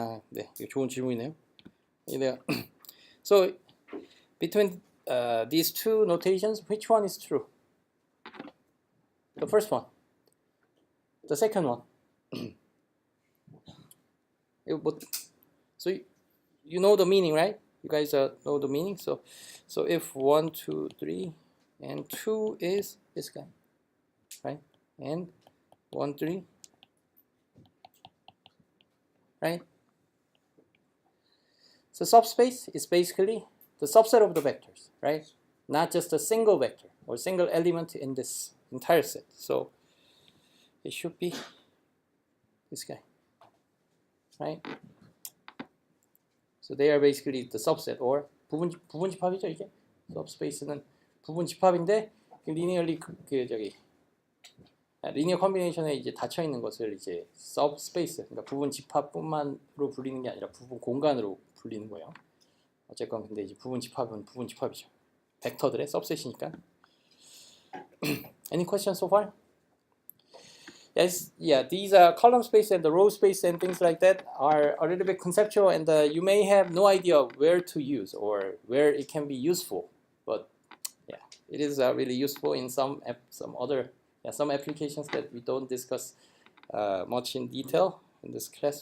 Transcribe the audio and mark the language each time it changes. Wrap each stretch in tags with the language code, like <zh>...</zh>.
<ko>네, 이거 좋은 질문이네요.</ko> <en>So between these two notations, which one is true? The first one. The second one. So you know the meaning, right? You guys know the meaning. So if 1, 2, 3, and 2 is this guy, right? And 1, 3, right? So subspace is basically the subset of the vectors, right? Not just a single vector or single element in this entire set. So it should be this guy, right? So they are basically the subset, or</en> <ko>부분집합이죠, 이게.</ko> <en>subspace는</en> <ko>부분 집합인데 리니어리 리니어 컨비네이션에 이제 닫혀 있는 것을 이제 서브스페이스, 그러니까 부분 집합뿐만으로 불리는 게 아니라 부분 공간으로 불리는 거예요. 어쨌건 근데 이제 부분 집합은 부분 집합이죠. 벡터들의 서브셋이니까.</ko> <en>Any questions so far? Yes, yeah, these column space and the row space and things like that are a little bit conceptual, and you may have no idea where to use or where it can be useful. But yeah, it is really useful in some applications that we don't discuss much in detail in this class.</en>